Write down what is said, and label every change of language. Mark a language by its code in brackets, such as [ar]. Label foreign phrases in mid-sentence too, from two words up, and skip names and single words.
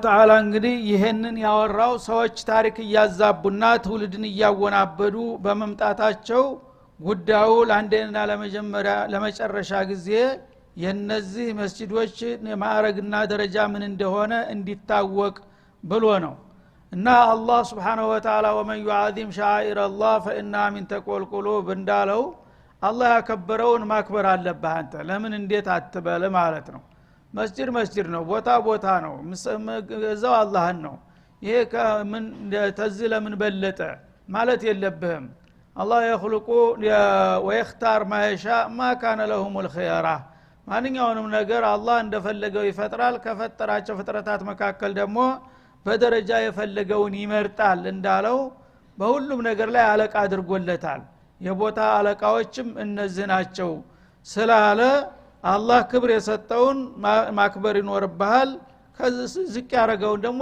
[am] Ta'ala እንግዲህ ይሄንን ያወራው ሰዎች ታሪክ ያዛቡና ትውልድን ያወናበዱ በመምጣታቸው ጉዳዩ ለአንዴና ለመጨረሻ ጊዜ የነዚህ መስጂዶች ማዕረግና ደረጃ ምን እንደሆነ እንዲታወቅ ብሎ ነው። እና አላህ [ar] سبحانه وتعالى ومن يعظم شعائر الله فإنها من تقوى القلوب [am] እንዳለው አላህ ያከበረውን ማክበር አለብህ አንተ ለምን እንዴት አትበል ማለት ነው። መስጂድ ነው፣ ቦታ ነው፣ እዛው አላህን ነው። ይሄ ከምን ተዝለ ምን በለጠ ማለት የለብህም። አላህ [ar] يخلق ويختار ما يشاء ما كان لهم الخيار [am] ማንኛውንም ነገር አላህ እንደፈለገው ይፈጥራል። ከፈጠራቸው ፍጥረታት መካከል ደግሞ በደረጃ የፈለገውን ይመርጣል እንዳለው በሁሉም ነገር ላይ አለቃ አድርጎለታል። የቦታ አለቃዎችም እነዚህ ናቸው ስላለ አላህ ክብር የሰጠውን ማክበር ይኖርብሃል። ከዚህ ዝቅ ያረጋውን ደግሞ